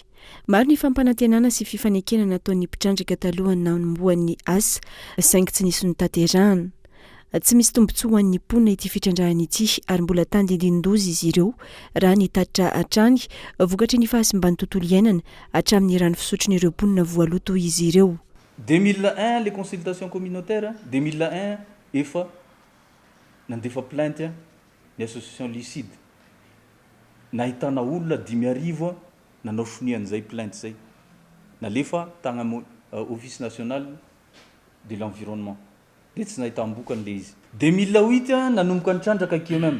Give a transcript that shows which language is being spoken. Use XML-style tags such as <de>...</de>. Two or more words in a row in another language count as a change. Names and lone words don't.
<mg>Maro ny fampanantenana sy fifanekena nataon'ny mpitrandraka taloha nanomboan'ny asa, saingy tsy nisy ny tanterahana. Tsy misy tombontsoa ho an'ny ponina ity fitrandrahana ity ary mbola tandindin-doza izy ireo raha ny tatitra hatrany vokatry ny fahasimbany tontolo iainana hatramin'ny rano fisotron'ireo ponina voaloto izy ireo.</mg> <fr>2001 les consultations communautaires, 2001</fr> <mg>efa nandefa</mg> <fr>plainte ny association Lucide.</fr> <mg>Nahitana olona 5,000 nanao sonian'izay plainte zay. Nalefa tagna office national de l'environnement. Tsy nahitambokany le izy. 2008 nanomboka ny trandraka KMM.</mg>